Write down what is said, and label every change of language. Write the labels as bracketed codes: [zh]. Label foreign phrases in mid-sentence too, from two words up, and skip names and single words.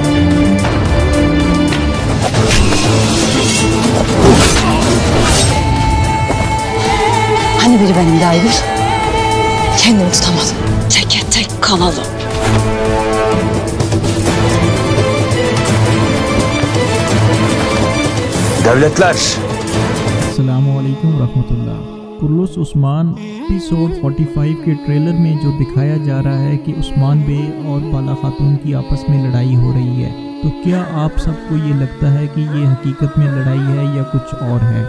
[tr] Hani biri benim Daygır? Kendimi tutamadım. Teke tek kalalım. Devletler. [ar] السلام عليكم رحمة الله. [hi] कुर्लुस उस्मान एपिसोड 45 के ट्रेलर में जो दिखाया जा रहा है कि उस्मान बे और बाला खातून की आपस में लड़ाई हो रही है, तो क्या आप सबको ये लगता है कि ये हकीकत में लड़ाई है या कुछ और है?